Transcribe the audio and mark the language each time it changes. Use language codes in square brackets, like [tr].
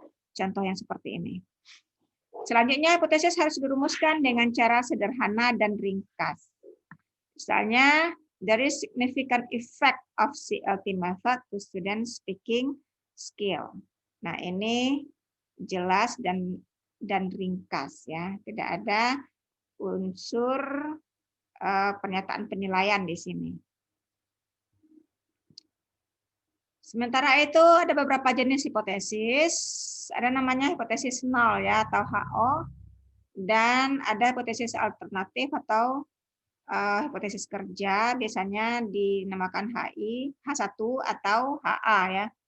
[id] Contoh yang seperti ini. Selanjutnya, hipotesis harus dirumuskan dengan cara sederhana dan ringkas. Misalnya, [en] there is significant effect of CLT method to student speaking skill. [id] Nah, ini jelas dan ringkas ya. Tidak ada unsur pernyataan penilaian di sini. Sementara itu ada beberapa jenis hipotesis. Ada namanya hipotesis nol ya atau HO, dan ada hipotesis alternatif atau hipotesis kerja, biasanya dinamakan HI, H1 atau HA ya.